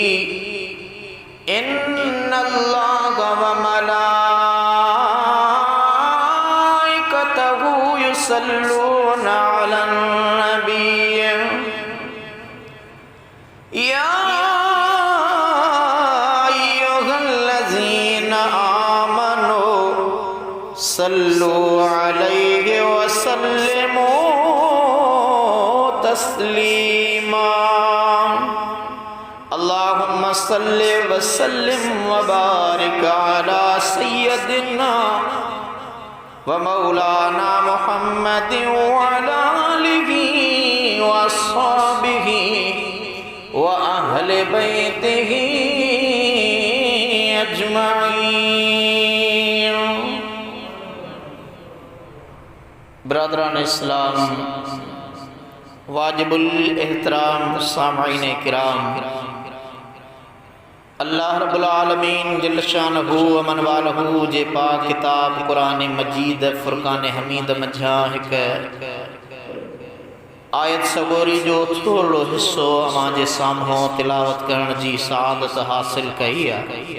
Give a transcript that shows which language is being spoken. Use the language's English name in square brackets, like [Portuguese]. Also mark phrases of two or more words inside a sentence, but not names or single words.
[Arabic] إن الله وملائكته يصلون على النبي يا أيها الذين آمنوا صلوا عليه وسلموا تسليما. اللهم صل وسلم وبارك على سيدنا ومولانا محمد وعلى آله وأصحابه وأهل بيته أجمعين. [Sindhi] ब्रदरान इस्लाम, वाजिबुल एहतराम सामाईन किराम, [Arabic] الله رب العالمين جل شانه [Sindhi] व मन वालहू जे पाक किताब कुरान मजीद फुरकान हमीद मझा हिक आयत सगोरी जो थोड़ो हिस्सो अमां जे साम्हूं तिलावत करण जी सादत हासिल कई आहे।